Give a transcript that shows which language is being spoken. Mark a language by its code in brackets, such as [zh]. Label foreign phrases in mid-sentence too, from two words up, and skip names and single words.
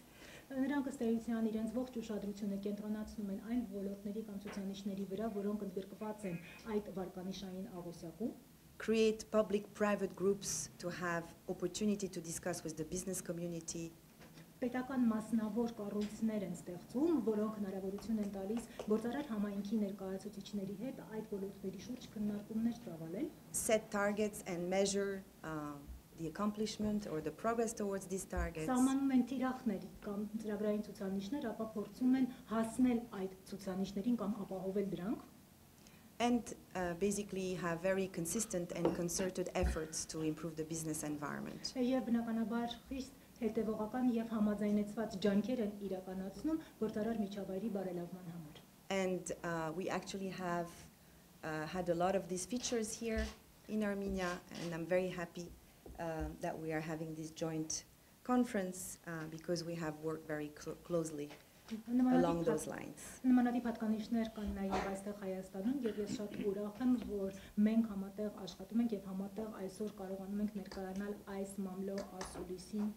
[hy] Նրանք ըստ էության իրենց ողջ ուշադրությունը կենտրոնացնում են այն ոլորտների կամ ցուցանիշների վրա, որոնք ընդգրկված են այդ վարկանիշային աղյուսակում, [en] Create public-private groups to have opportunity to discuss with the business community. [hy] պետական մասնավոր կառույցներ են ստեղծում, որոնք հնարավորություն են տալիս գործարար համայնքի ներկայացուցիչների հետ այդ ոլորտների շուրջ քննարկումներ ծավալել, [en] Set targets and measure the accomplishment or the progress towards these targets. [hy] Սահմանում են թիրախներ կամ ծրագրային ցուցանիշներ, ապա փորձում են հասնել այդ ցուցանիշներին կամ ապահովել դրանք, [en] And basically have very consistent and concerted efforts to improve the business environment. [hy] եւ բնականաբար խիստ հետևողական եւ համաձայնեցված ջանքեր են իրականացնում գործարար միջավայրի բարելավման համար։ [en] And we actually have had a lot of these features here in Armenia, and I'm very happy that we are having this joint conference because we have worked very closely along those lines. [hy] Նմանատիպ հատկանիշներ կան նաև այստեղ Հայաստանում, եւ ես շատ ուրախ եմ, որ մենք համատեղ աշխատում ենք եւ համատեղ այսօր կարողանում ենք ներկայանալ այս մամլո ասուլիսին